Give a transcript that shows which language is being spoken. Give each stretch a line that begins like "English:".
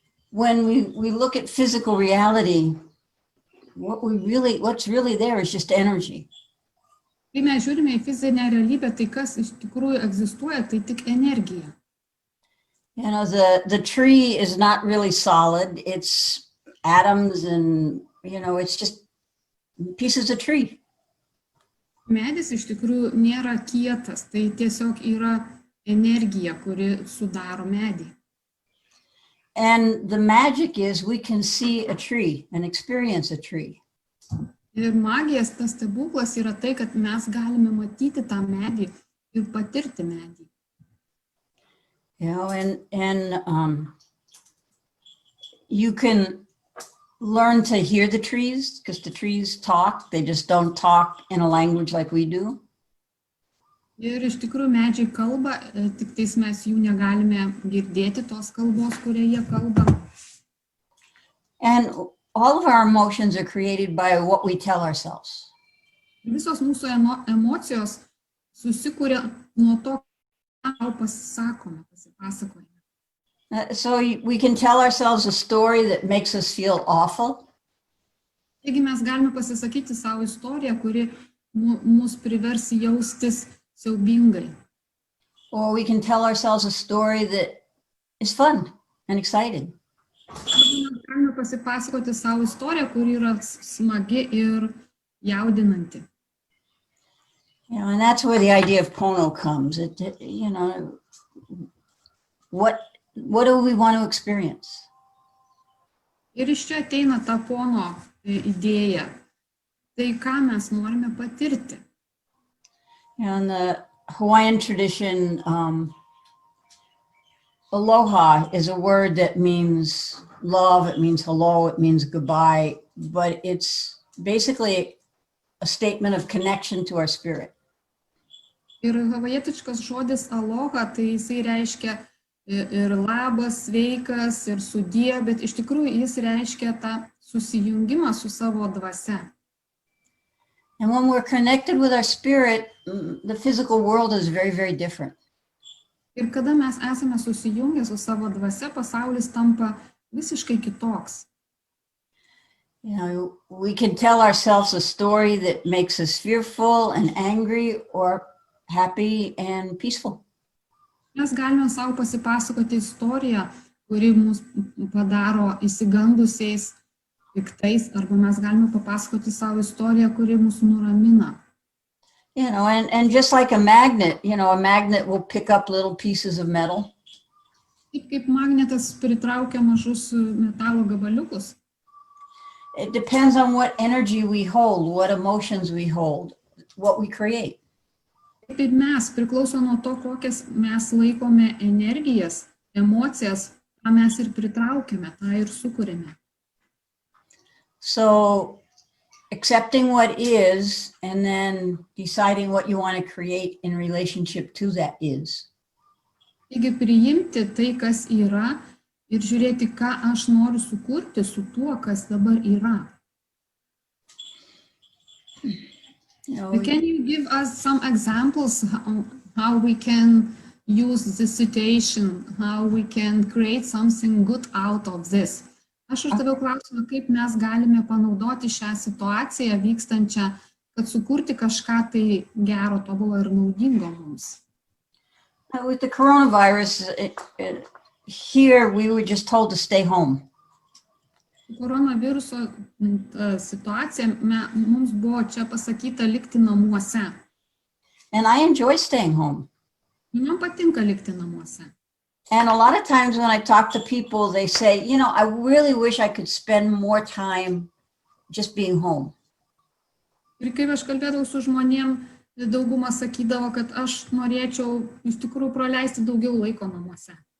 English: when we look at physical reality, what's really there is just energy.
Lithuanian: Kai mes žiūrime į fizinę realybę, tai kas iš tikrųjų egzistuoja, tai tik energija.
English: You know, the tree is not really solid. It's atoms and, you know, it's just pieces of tree.
Lithuanian: Medis iš tikrųjų nėra kietas, tai tiesiog yra energija, kuri sudaro medį.
English: And the magic is we can see a tree and experience a tree.
Lithuanian: Ir magijas, tas stebuklas yra tai, kad mes galime matyti tą medį ir patirti medį.
English: You know, and you can learn to hear the trees because the trees talk. They just don't talk in a language like we do.
Lithuanian: Ir iš tikrųjų medžiai kalba, tik tais mes jų negalime girdėti tos kalbos, kurie jie kalba.
English: And all of our emotions are created by what we tell ourselves.
Lithuanian: Visos mūsų emocijos susikūrė nuo to, ką pasisakome, pasipasakojame.
English: So we can tell ourselves a story that makes us feel awful.
Lithuanian: Taigi mes galime pasisakyti savo istoriją, kuri mus privers jaustis siaubingai.
English: Or we can tell ourselves a story that is fun and exciting.
Lithuanian: Mes galime pasipasakoti savo istoriją, kuri yra smagi ir jaudinanti.
English: You know, and that's where the idea of pono comes. You know, what do we want to experience?
Lithuanian: Ir iš čia ateina ta pono idėja. Tai ką mes norime patirti?
English: In the Hawaiian tradition, aloha is a word that means love, it means hello, it means goodbye, but it's basically a statement of connection to our spirit.
Lithuanian: Ir havajietiškas žodis aloha, tai jisai reiškia ir labas, sveikas, ir sudie, bet iš tikrųjų jis reiškia tą susijungimą su savo dvasia.
English: And when we're connected with our spirit, the physical world is very, very different.
Lithuanian: Ir kada mes esame susijungę su savo dvasia, pasaulis tampa visiškai kitoks.
English: You know, we can tell ourselves a story that makes us fearful and angry or happy and peaceful.
Lithuanian: Mes galime savo pasipasakoti istoriją, kuri mus padaro įsigandusiais, piktais, arba mes galime papasakoti savo istoriją, kuri mus nuramina.
English: You know, and just like a magnet, you know, a magnet will pick up little pieces of metal.
Lithuanian: Taip kaip magnetas pritraukia mažus metalo gabaliukus.
English: It depends on what energy we hold, what emotions we hold, what we create.
Lithuanian: Taip ir mes, priklauso nuo to, kokias mes laikome energijas, emocijas, tą mes ir pritraukiame, tą ir sukuriame.
English: So accepting what is and then deciding what you want to create in relationship to that is.
Lithuanian: Taigi priimti tai, kas yra, ir žiūrėti, ką aš noriu sukurti su tuo, kas dabar yra.
English: Can you give us some examples how we can use this situation, how we can create something good out of this?
Lithuanian: Aš uždaviau klausimą, kaip mes galime panaudoti šią situaciją vykstančią, kad sukurti kažką tai gero, tobulo ir naudingo mums.
English: With the coronavirus, here we were just told to stay home.
Lithuanian: Koronaviruso situacija, mums buvo čia pasakyta likti namuose.
English: And I enjoy staying home.
Lithuanian: Man patinka likti namuose.
English: And a lot of times when I talk to people, they say, you know, I really wish I could spend more time just being home.
Lithuanian: Ir kai aš kalbėdavau su žmonėm, dauguma sakydavo, kad aš norėčiau iš tikrųjų praleisti daugiau laiko namuose.